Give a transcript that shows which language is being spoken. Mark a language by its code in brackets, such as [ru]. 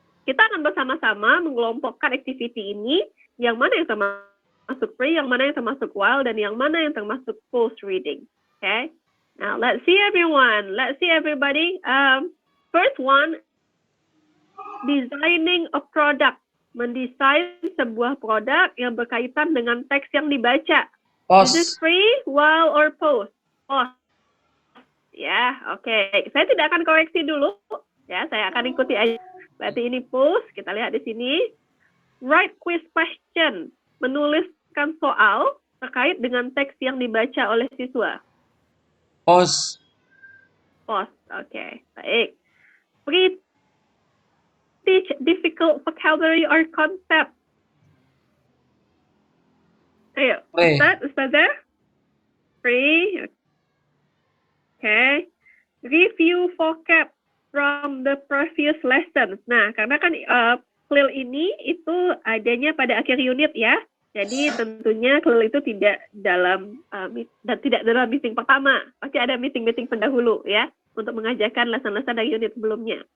[id] Kita akan bersama-sama mengelompokkan activity ini, yang mana yang termasuk pre, yang mana yang termasuk while, dan yang mana yang termasuk post reading. Okay? [en] Now, let's see everyone. Let's see everybody. First one, designing a product. [id] Mendesain sebuah produk yang berkaitan dengan teks yang dibaca. [en] Post. Is this free, while, or post? Post. [id] Ya, oke. Saya tidak akan koreksi dulu. Ya, saya akan ikuti aja. Berarti ini post. Kita lihat di sini. [en] Write quiz question. [id] Menuliskan soal terkait dengan teks yang dibaca oleh siswa. [en] Post. Post, oke. Baik. Teach difficult vocabulary or concept. [id] Ayo, [en] Pre. Ustazah? Free. Okay. Review vocab from the previous lessons. [id] Nah, karena kan CLIL ini itu adanya pada akhir unit ya. Jadi tentunya CLIL itu tidak dalam meeting pertama. Pasti ada meeting pendahulu ya, untuk mengajarkan lesson-lesson dari unit sebelumnya.